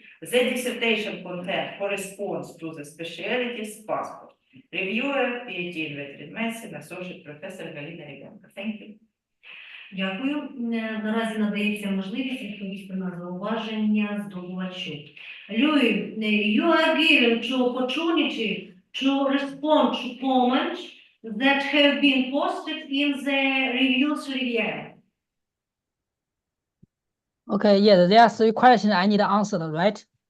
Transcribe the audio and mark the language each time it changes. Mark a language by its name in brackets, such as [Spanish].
[English] The dissertation content corresponds to the specialties passport. Reviewer, PhD in veterinary medicine, Associate Professor Галина Ребенко. Thank you. [Ukrainian] Дякую. Наразі надається можливість відповісти на зауваження здобувачу. [English] Люй, you are given to opportunity to respond to comments that have been posted in the reviews review. Okay, yes, there are 3 questions I need answered, right?